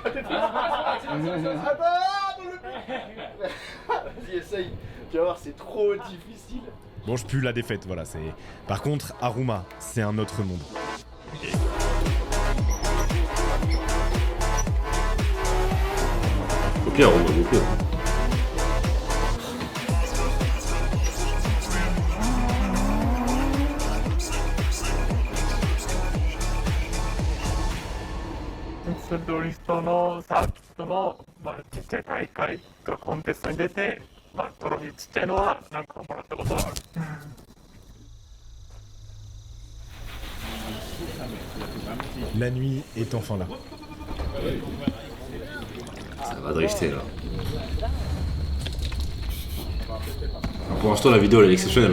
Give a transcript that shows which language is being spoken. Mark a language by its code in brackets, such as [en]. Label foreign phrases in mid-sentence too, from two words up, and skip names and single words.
[fr] Vas-y, essaye. Tu vas voir, c'est trop difficile. Bon, je pue la défaite, voilà, c'est... Par contre, Aruma, c'est un autre monde. Au pire, on va au pire. [ja] ドリフトのサーキットの、ちっちゃい大会とかコンテストに出て、トロフィーちっちゃいのはなんかもらったことある。 [fr] La nuit est enfin là. Ça va drifter là. Alors, pour l'instant, la vidéo elle est exceptionnelle.